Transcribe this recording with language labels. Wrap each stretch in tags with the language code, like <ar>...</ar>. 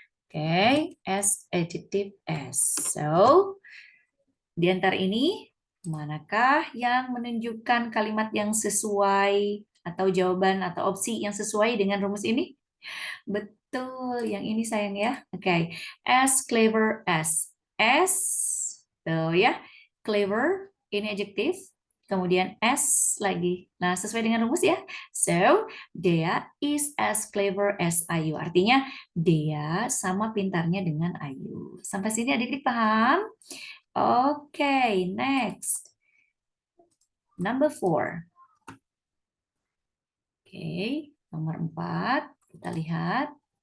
<id>Oke, S adjective S. So, di antara ini manakah yang menunjukkan kalimat yang sesuai atau jawaban atau opsi yang sesuai dengan rumus ini? Betul, yang ini sayang ya. Oke,</id> <en>as clever as.</en> <id>S, tuh ya. Clever, ini adjektif. Kemudian S lagi. Nah, sesuai dengan rumus ya.</id> <en>So, Dea is as clever as Ayu.</en> <id>Artinya, Dea sama pintarnya dengan Ayu. Sampai sini adik-adik paham?</id> <en>Okay, next. Number 4.</en> <id>Oke, nomor 4. Kita lihat.</id>